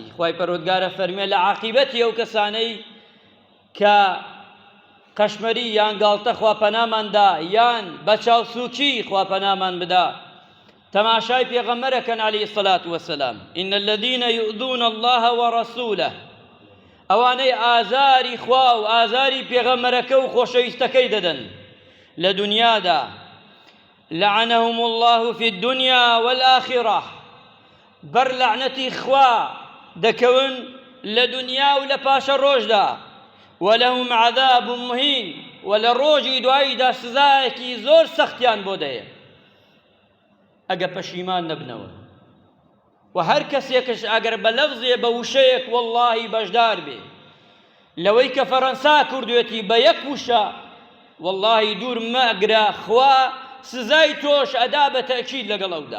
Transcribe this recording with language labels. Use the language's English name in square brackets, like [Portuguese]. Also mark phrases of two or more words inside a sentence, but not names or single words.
[Central Kurdish] خوای پەروەردگارە فەرمێ لە عاقیبەتی ئەو کەسانەی کە قەشمەری یان گاڵتە خواپەناماندا یان بە چاوسووکی خواپەنامان بدا، تەماشای پێغەمبەرەکەن [Arabic] عەلەیهی الصەلاة وەسەلام. ئین الەذینە یؤذون الله وەڕەسوولە، [Central Kurdish] ئەوانەی ئازاری خوا و ئازاری پێغەمبەرەکە و خۆشەویستەکەی دەدەن لە دنیادا، [Arabic] لعنهم الله في الدنيا والآخرة، [Central Kurdish] بەر لعنەتی خوا دەکەون لە دنیا و لە پاشە ڕۆژدا، [Arabic] ولهم عذاب مهین، [Central Kurdish] و لە ڕۆژی دواییدا سزایەکی زۆر سەختیان بۆ دەیە ئەگە پەشیمان نەبنەوە. و هەر کەسێکش ئەگەر بە لەفزێ بە وشەیەک وەڵڵاهی بەشدار بێ لەوەی کە فەڕەنسا کردوێتی بە یەک وشە، وەڵڵاهی دوور مەگرە، خوا سزای تۆش ئەدا بە تەئکید لەگەڵ ئەودا.